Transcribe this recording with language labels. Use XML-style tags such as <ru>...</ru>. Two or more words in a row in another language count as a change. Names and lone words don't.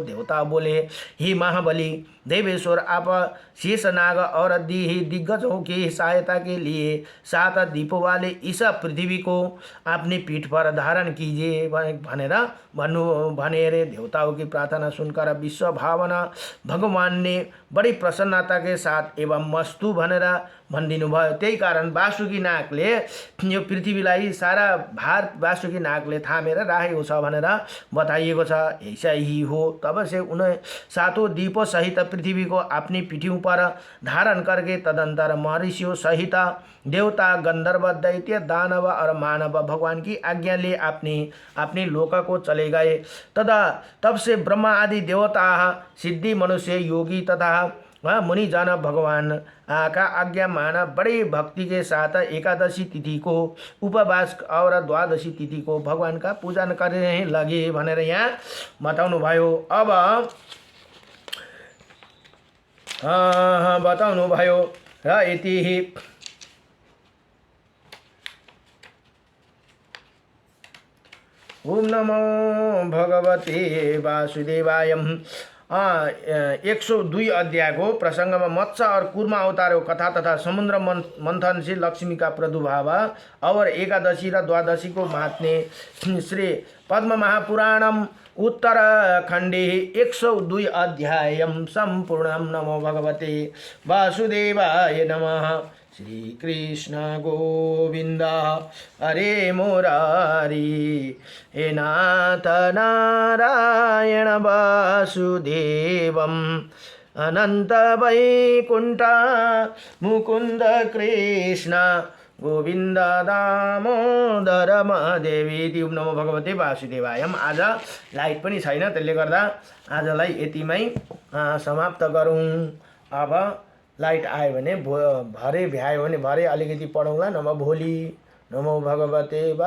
<hi>देवता बोले, हे महाबली देवेश्वर, आप शेषनाग और दिग्गजों की सहायता के लिए 7 दीपों वाले इस पृथ्वी को अपनी पीठ पर धारण कीजिए भनेर देवताओं की प्रार्थना सुनकर विश्व भावना भगवान ने बड़ी प्रसन्नता के साथ</hi> <sa>एवं मस्तु</sa> <ne>भनेर भनिदिनु भयो। त्यही कारण वासुकी नागले यो पृथ्वीलाई सारा भार वासुकी नागले थामेर राखेको छ भनेर बताइएको छ।</ne> <hi>ऐसा ही हो। तब से उन्हें 7 दीपों सहित पृथ्वी को अपनी पीठों पर धारण करके तदंतर महर्षियों सहित देवता गंधर्व दैत्य दानव और मानव भगवान की आज्ञा ले अपनी लोक को चले गए। तब से ब्रह्मा आदि देवता सिद्धि मनुष्य योगी तथा मुनिजन भगवान का आज्ञा माना बड़ी भक्ति के साथ एकादशी तिथि को उपवास और द्वादशी तिथि को भगवान का पूजन करने लगे</hi> <ne>भनेर यहाँ बताउनु भयो। अब बताउनु भयो र यति</ne> <sa>ओम नमो भगवते वासुदेवाय।</sa> <ne>102 अध्याय को प्रसंग में मत्स्य और कूर्मा अवतारों कथा तथा समुद्र मंथन से लक्ष्मी का प्रादुर्भाव और एकादशी र द्वादशी को महात्म्य</ne> <sa>श्री पद्म महापुराणम उत्तराखंडे 102 अध्याय संपूर्णम। नमो भगवते वासुदेवाय नमः। श्री कृष्ण गोविंद हरे मुरारी। हे नाथ नारायण वासुदेवम अनंत वैकुंठ मुकुंद कृष्ण गोविंद दामोदर महादेवी। ओम नमो भगवते वासुदेवाय।</sa> <ne>आज लाइट पनि छैन, त्यसले गर्दा आजलाई यतिमै समाप्त गरौँ। अब लाइट आयो भने भरे भ्यायो भने भरे अलिकति पढौँला, नभए भोलि।</ne> <sa>नमो भगवते</sa>